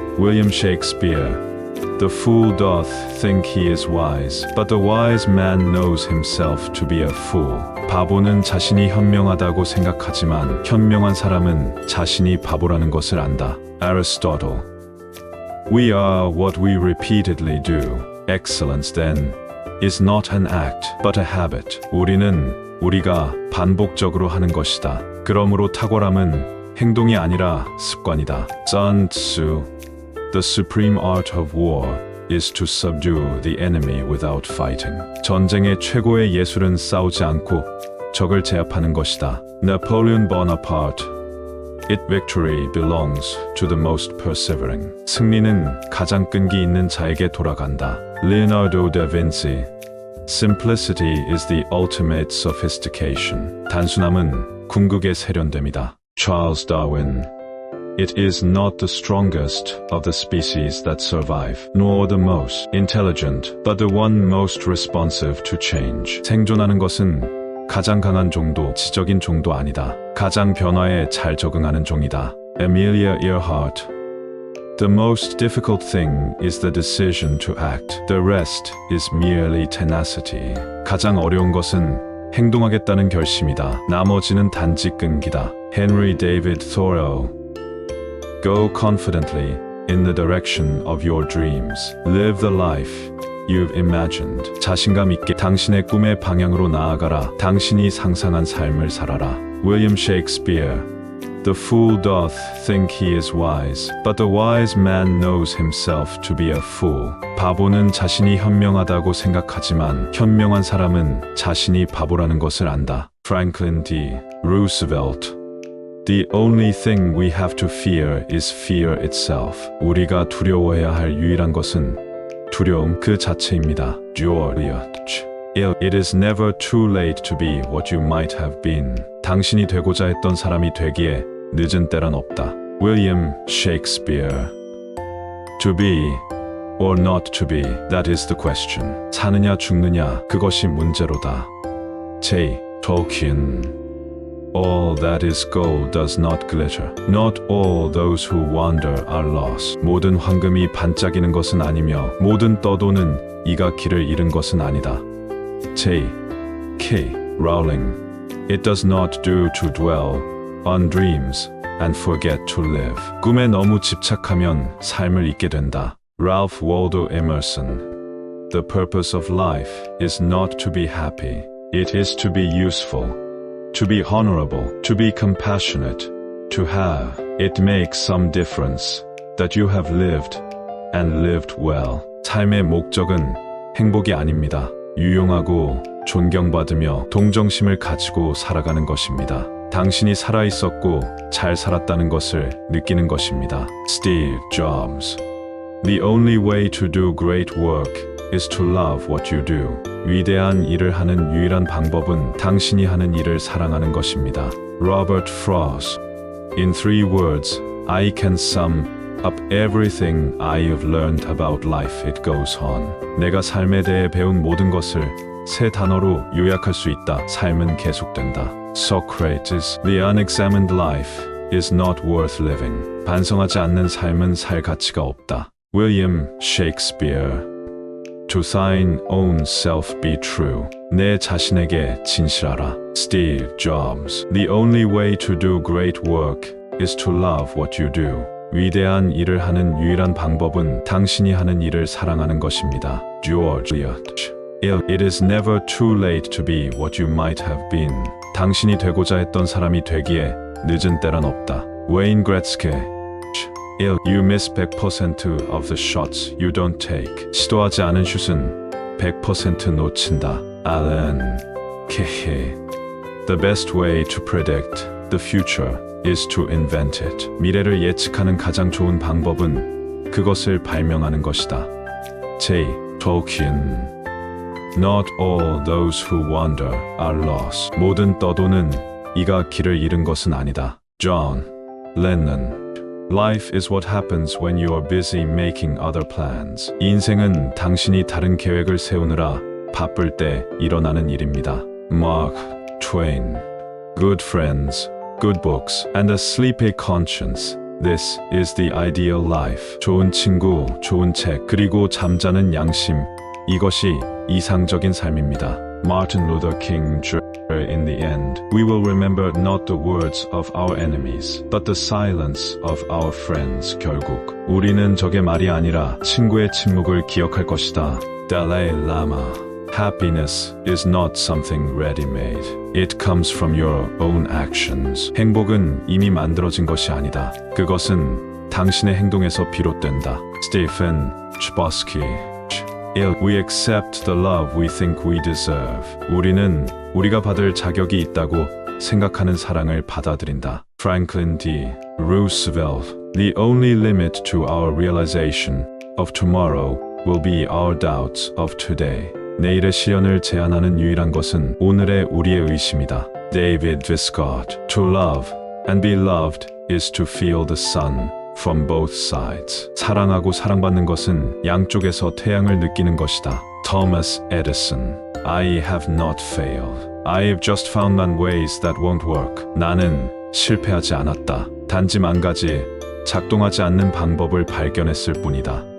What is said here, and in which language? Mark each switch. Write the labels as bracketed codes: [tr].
[en] William Shakespeare. The fool doth think he is wise, but the wise man knows himself to be a fool. [ko] 바보는 자신이 현명하다고 생각하지만 현명한 사람은 자신이 바보라는 것을 안다. [en] Aristotle. We are what we repeatedly do. Excellence, then, is not an act, but a habit. [ko] 우리는 우리가 반복적으로 하는 것이다. 그러므로 탁월함은 행동이 아니라 습관이다. [en] Sun Tzu. The supreme art of war is to subdue the enemy without fighting. [ko] 전쟁의 최고의 예술은 싸우지 않고 적을 제압하는 것이다. [en] Napoleon Bonaparte. It victory belongs to the most persevering. [ko] 승리는 가장 끈기 있는 자에게 돌아간다. [en] Leonardo da Vinci. Simplicity is the ultimate sophistication. [ko] 단순함은 궁극의 세련됨이다. [en] Charles Darwin. It is not the strongest of the species that survive, nor the most intelligent, but the one most responsive to change. [ko] 생존하는 것은 가장 강한 종도, 지적인 종도 아니다. 가장 변화에 잘 적응하는 종이다. [en] Amelia Earhart. The most difficult thing is the decision to act. The rest is merely tenacity. [ko] 가장 어려운 것은 행동하겠다는 결심이다. 나머지는 단지 끈기다. Henry David Thoreau. [en] Go confidently in the direction of your dreams. Live the life you've imagined. [ko] 자신감 있게 당신의 꿈의 방향으로 나아가라. 당신이 상상한 삶을 살아라. [en] William Shakespeare. The fool doth think he is wise, but the wise man knows himself to be a fool. [ko] 바보는 자신이 현명하다고 생각하지만 현명한 사람은 자신이 바보라는 것을 안다. [en] Franklin D. Roosevelt. The only thing we have to fear is fear itself. [ko] 우리가 두려워해야 할 유일한 것은 두려움 그 자체입니다. [en] George. It is never too late to be what you might have been. [ko] 당신이 되고자 했던 사람이 되기에 늦은 때란 없다. [en] William Shakespeare. To be or not to be, that is the question. [ko] 사느냐 죽느냐, 그것이 문제로다. [en] J. Tolkien. All that is gold does not glitter. Not all those who wander are lost. [ko] 모든 황금이 반짝이는 것은 아니며 모든 떠도는 이가 길을 잃은 것은 아니다. [en] J. K. Rowling. It does not do to dwell on dreams and forget to live. [ko] 꿈에 너무 집착하면 삶을 잊게 된다. [en] Ralph Waldo Emerson. The purpose of life is not to be happy. It is to be useful, to be honorable, to be compassionate, to have. It makes some difference that you have lived and lived well. [ko] 삶의 목적은 행복이 아닙니다. 유용하고 존경받으며 동정심을 가지고 살아가는 것입니다. 당신이 살아있었고 잘 살았다는 것을 느끼는 것입니다. [en] Steve Jobs. The only way to do great work is to love what you do. [ko] 위대한 일을 하는 유일한 방법은 당신이 하는 일을 사랑하는 것입니다. [en] Robert Frost. In 3 words, I can sum up everything I have learned about life. It goes on. [ko] 내가 삶에 대해 배운 모든 것을 3 단어로 요약할 수 있다. 삶은 계속된다. Socrates. [en] The unexamined life is not worth living. [ko] 반성하지 않는 삶은 살 가치가 없다. [en] William Shakespeare. To thine own self be true. [ko] 내 자신에게 진실하라. Steve Jobs. [en] The only way to do great work is to love what you do. [ko] 위대한 일을 하는 유일한 방법은 당신이 하는 일을 사랑하는 것입니다. [en] George Eliot. It is never too late to be what you might have been. [ko] 당신이 되고자 했던 사람이 되기에 늦은 때란 없다. [en] Wayne Gretzky. You miss 100% of the shots you don't take. [ko] 시도하지 않은 슛은 100% 놓친다. [en] Alan Kay. The best way to predict the future is to invent it. [ko] 미래를 예측하는 가장 좋은 방법은 그것을 발명하는 것이다. [en] J. Tolkien. Not all those who wander are lost. [ko] 모든 떠도는 이가 길을 잃은 것은 아니다. [en] John Lennon. Life is what happens when you are busy making other plans. [ko] 인생은 당신이 다른 계획을 세우느라 바쁠 때 일어나는 일입니다. [en] Mark Twain. Good friends, good books, and a sleepy conscience. This is the ideal life. [ko] 좋은 친구, 좋은 책, 그리고 잠자는 양심. 이것이 이상적인 삶입니다. [en] Martin Luther King Jr. In the end, we will remember not the words of our enemies, but the silence of our friends. [ko] 결국 우리는 적의 말이 아니라 친구의 침묵을 기억할 것이다. [en] Dalai Lama. Happiness is not something ready-made. It comes from your own actions. [ko] 행복은 이미 만들어진 것이 아니다. 그것은 당신의 행동에서 비롯된다. [en] Stephen Chbosky. We accept the love we think we deserve. [ko] 우리는 우리가 받을 자격이 있다고 생각하는 사랑을 받아들인다. [en] Franklin D. Roosevelt. The only limit to our realization of tomorrow will be our doubts of today. [ko] 내일의 실현을 제한하는 유일한 것은 오늘의 우리의 의심이다. [en] David Viscott. To love and be loved is to feel the sun from both sides. [ko] 사랑하고 사랑받는 것은 양쪽에서 태양을 느끼는 것이다. [en] Thomas Edison. I have not failed. I have just found on ways that won't work. [ko] 나는 실패하지 않았다. 단지 만 가지 작동하지 않는 방법을 발견했을 뿐이다.